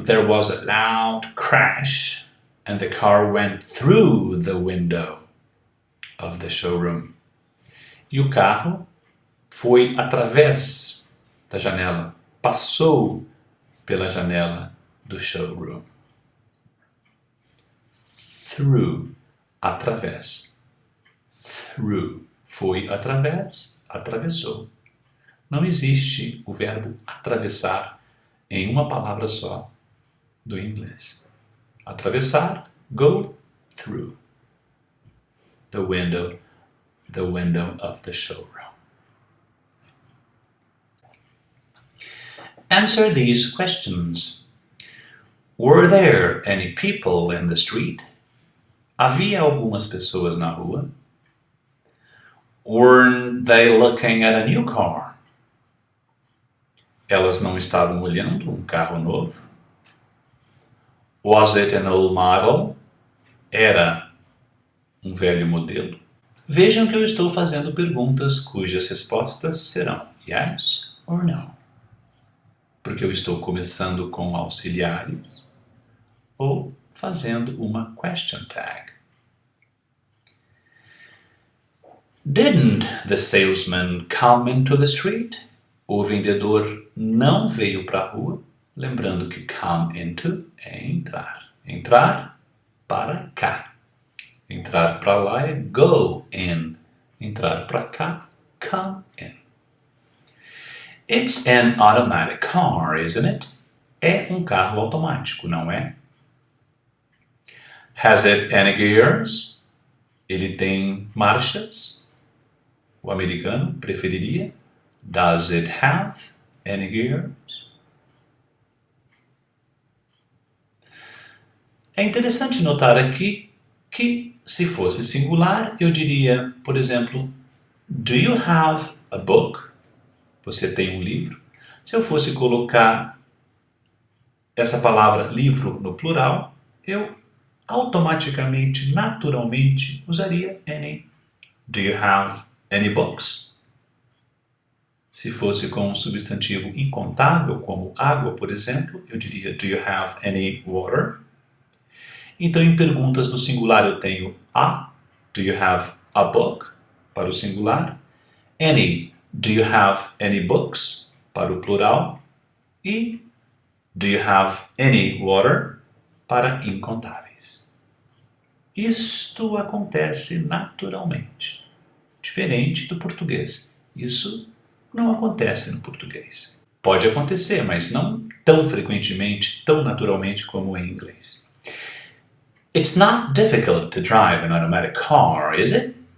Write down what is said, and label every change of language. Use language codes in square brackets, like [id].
[en] There was a loud crash and the car went through the window of the showroom. [pt] E o carro foi através da janela, passou pela janela do showroom. [en] Through, através. through. [pt] Foi através, atravessou. Não existe o verbo atravessar em uma palavra só do inglês. [en] Atravessar, go through the window of the showroom. Answer these questions. Were there any people in the street? [pt] Havia algumas pessoas na rua? [en] Weren't they looking at a new car? [pt] Elas não estavam olhando um carro novo? [en] Was it an old model? [pt] Era um velho modelo? Vejam que eu estou fazendo perguntas cujas respostas serão [en] yes or no. [pt] Porque eu estou começando com auxiliares ou fazendo uma question tag. [en] Didn't the salesman come into the street? [pt] O vendedor não veio para a rua. Lembrando que come into é entrar. Entrar para cá. Entrar para lá é go in. Entrar para cá, [en] come in. It's an automatic car, isn't it? [pt] É um carro automático, não é? [en] Has it any gears? [pt] Ele tem marchas? O americano preferiria. [en] Does it have any gears? [pt] É interessante notar aqui que, se fosse singular, eu diria, por exemplo, [en] do you have a book? [pt] Você tem um livro? Se eu fosse colocar essa palavra livro no plural, eu automaticamente, naturalmente, usaria any. [en] Do you have any books? [pt] Se fosse com um substantivo incontável, como água, por exemplo, eu diria [en] do you have any water? [pt] Então, em perguntas no singular eu tenho a, [en] do you have a book? [pt] Para o singular. [en] Any, do you have any books? [pt] Para o plural. E [en] do you have any water? [pt] Para incontáveis. Isto acontece naturalmente, diferente do português. Isso não acontece no português. Pode acontecer, mas não tão frequentemente, tão naturalmente como em inglês. [en] It's not difficult to drive an automatic car, is it?